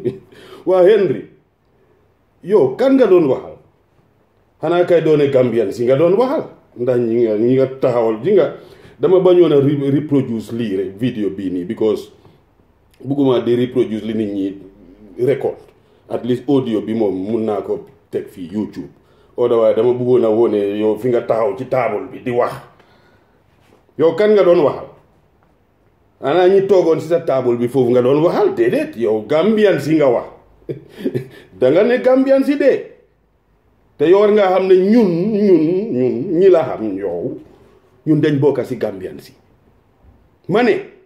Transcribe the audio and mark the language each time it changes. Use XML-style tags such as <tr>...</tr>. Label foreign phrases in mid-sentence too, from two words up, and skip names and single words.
<wo>waa Henry yow kan nga doon waxal xanaa kay doone Gambian si nga doon waxal ndax ñi nga taxawal ji nga dama bañoon a reproduce lii rek vidéo bii nii because bugguma di reproduce li nit ñi record</wo> <en>at least</en> <wo>audio bi moom mun naa ko teg fii YouTube otherwise dama bëggoon a wone yow fi nga taxaw ci table bi di wax yow kan nga doon waxal ana ñi toogoon si sa table bi foofu nga doon waxal déedéet yow Gambian si nga wax danga ne Gambian si de te yow war nga xam ne ñun ñi la xam yow ñun dañ bokka si Gambian si ma ne</wo>